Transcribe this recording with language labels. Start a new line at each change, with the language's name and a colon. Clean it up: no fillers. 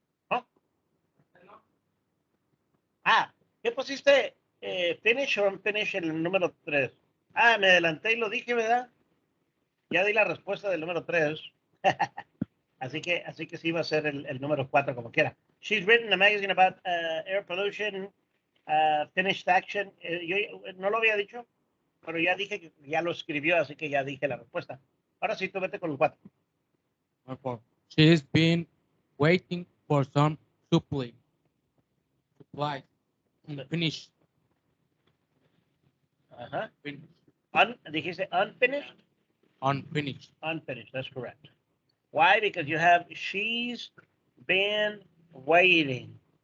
English: Huh?
Spanish: ¿Qué pusiste? Finish or unfinish en el número 3. Me adelanté y lo dije, ¿verdad? Ya di la respuesta del número 3. así que sí va a ser el número 4 como quiera.
English: She's written a magazine about air pollution, finished action.
Spanish: Yo no lo había dicho, pero ya dije que ya lo escribió, así que ya dije la respuesta. Ahora sí, tú vete con los 4.
English: She's been waiting for some supplies. Unfinished. Ajá. Finished.
Spanish: Dijiste
English: unfinished? Unfinished. Unfinished, that's correct. Why? Because you have she's been waiting.